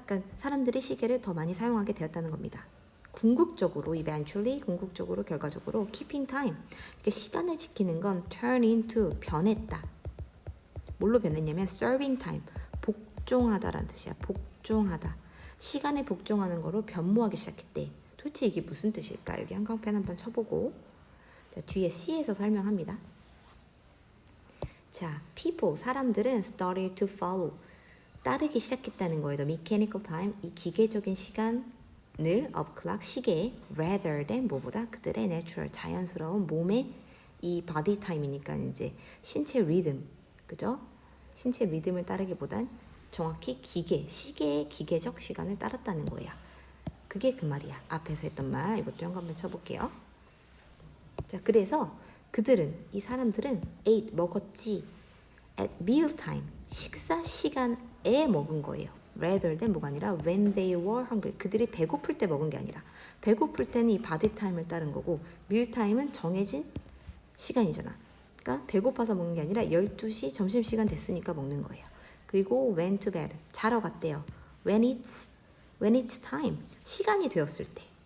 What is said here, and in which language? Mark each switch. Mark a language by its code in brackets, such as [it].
[ko] 그러니까 사람들이 시계를 더 많이 사용하게 되었다는 겁니다. 궁극적으로 결과적으로 [en] keeping time, [ko] 그러니까 시간을 지키는 건 [en] turn into, [ko] 변했다. 뭘로 변했냐면 [en] serving time, [ko] 복종하다라는 뜻이야. 복종하다. 시간에 복종하는 거로 변모하기 시작했대. 도대체 이게 무슨 뜻일까? 여기 한강펜 한번 쳐보고. 자, 뒤에 C에서 설명합니다. [en] 자, people, [ko] 사람들은 [en] started to follow. [ko] 따르기 시작했다는 거예요. [en] The mechanical time, [ko] 이 기계적인 시간을 [en] of clock, [ko] 시계에 [en] rather than [ko] 뭐보다 그들의 natural, 자연스러운 몸의 이 [en] body time [ko] 이니까 이제 신체 리듬, 그죠? 신체 리듬을 따르기보단 정확히 기계, 시계의 기계적 시간을 따랐다는 거예요. 그게 그 말이야. 앞에서 했던 말, 이것도 한번 쳐볼게요. 자, 그래서 그들은, 이 사람들은 [en] ate, [ko] 먹었지. [en] at meal time, [ko] 식사 시간에 먹은 거예요. [en] rather than [ko] 뭐가 아니라 [en] when they were hungry. [ko] 그들이 배고플 때 먹은 게 아니라, 배고플 때는 이 [en] body time [ko] 을 따른 거고, [en] meal time [ko] 은 정해진 시간이잖아. 그러니까 배고파서 먹는 게 아니라 12시 점심시간 됐으니까 먹는 거예요. 그리고 [en] went to bed, [ko] 자러 갔대요. [en] when it's time, [ko] 시간이 되었을 때.